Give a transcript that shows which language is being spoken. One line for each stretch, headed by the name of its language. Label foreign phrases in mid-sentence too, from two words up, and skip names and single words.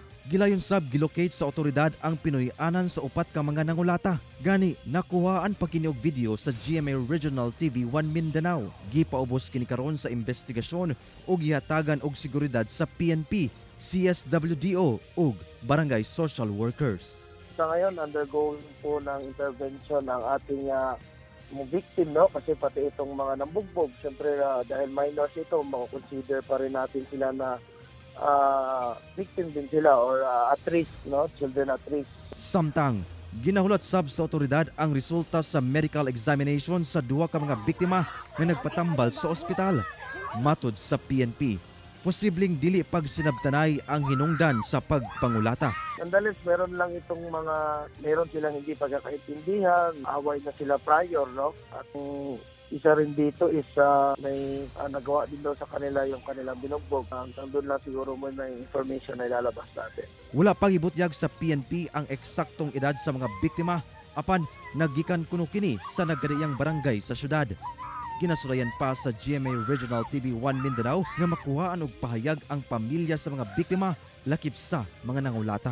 Cebuano: Gilayon sab gilocate sa otoridad ang pinuy-anan sa upat ka mga nangulata. Gani nakuhaan pa kini og video sa GMA Regional TV1 Mindanao. Gipaubos kini karon sa investigasyon ug gihatagan og seguridad sa PNP, CSWDO ug barangay
English: social workers.
Filipino: Sa ngayon undergoing po ng intervention ang ating mga victim, no? Kasi pati itong mga nambugbog, siyempre dahil minors ito, mako-consider pa rin natin sila na victim din sila or
English: at risk,
Filipino: no?
English: Children at risk.
Cebuano: Samtang ginahulat sab sa otoridad ang resulta sa
English: medical examination
Cebuano: sa duha ka mga biktima nga nagpatambal sa ospital. Matud sa PNP, posibleng dili pagsinabtanay ang hinungdan sa pagpangulata.
Filipino: Nonetheless, meron lang itong meron silang hindi pagkakaintindihan, away na sila prior, no? At isa rin dito is may nagawa din daw sa kanila yung kanilang binugbog. Doon lang siguro may information na ilalabas natin.
Cebuano: Wala pang ibutyag sa PNP ang eksaktong edad sa mga biktima, apan naggikan kuno kini sa nagkadiyang barangay sa syudad. Ginasulayan pa sa GMA Regional TV1 Mindanao nga makuhaan og pahayag ang pamilya sa mga biktima lakip sa mga nangulata.